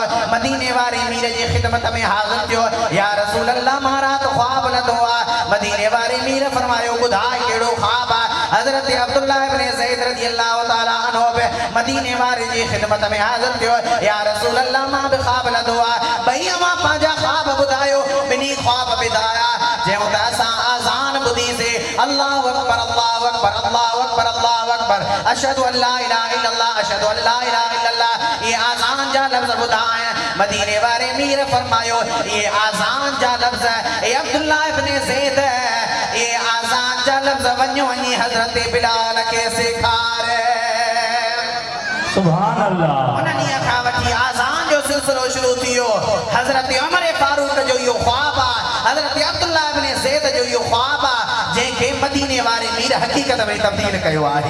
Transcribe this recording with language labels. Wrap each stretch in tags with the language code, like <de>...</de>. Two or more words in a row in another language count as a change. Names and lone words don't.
<sd>मदीने वारे मीर जी खिदमत में हाज़िर थियो</sd> <ar>يا رسول الله</ar> <sd>मारा तो ख्वाब लदो मदीने वारे मीर फरमायो ॿुधाए कहिड़ो ख्वाब हज़रत अब्दुल्लाह इब्न ज़ैद</sd> <ar>رضي الله تعالى عنه</ar> <sd>मदीने वारे जी खिदमत में हाज़िर थियो</sd> <ar>يا رسول الله</ar> <sd>मां बि ख्वाब लदो भई मां पंहिंजा ख्वाब ॿुधायो ॿिनी ख्वाब ॿुधाया जंहिं त असां आज़ान ॿुधीसीं</sd> <ar>الله أكبر الله أكبر الله أكبر الله أكبر أشهد أن لا إله إلا الله أشهد أن لا إله إلا الله</ar> <sd>ये आज़ान जा लफ्ज़ ॿुधाए मदीने वारे मीर फरमायो ये आज़ान जा लफ्ज़ ए अब्दुल्लाह इब्न ज़ैद ये आज़ान जा लफ्ज़ वञो वञी हज़रत बिलाल खे सेखारे</sd> <ar>سبحان الله</ar> <sd>उन ॾींहं खां वठी आज़ान जो सिलसिलो शुरू थियो हज़रत उमर फारूक जो इहो ख्वाब हज़रत अब्दुल्लाह इब्न ज़ैद जो इहो ख्वाब जंहिंखे मदीने वारे मीर हकीकत में तब्दील कयो आहे</sd>